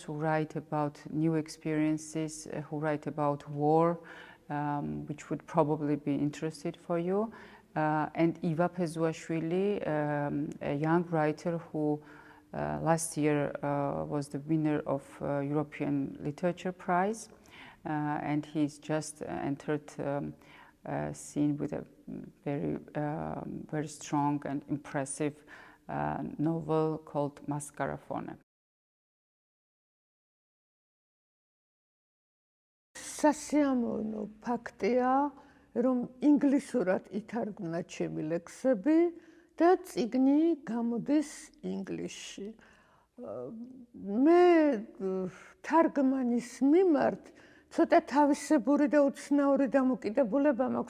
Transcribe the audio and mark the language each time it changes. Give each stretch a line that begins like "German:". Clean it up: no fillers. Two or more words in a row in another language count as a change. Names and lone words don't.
English: who write about new experiences, who write about war, which would probably be interested for you, and Iva Pezuashvili, a young writer who last year was the winner of European Literature Prize, and he's just entered scene with a very strong and impressive novel called Mascarafone.
Georgian: სასიამოვნო ფაქტია, რომ ინგლისურად ითარგმნა ჩემი ლექსები და წიგნი გამოდის ინგლისში. მე თარგმანის მიმართ ცოტა თავისებური და უცნაური დამოკიდებულება მაქვს.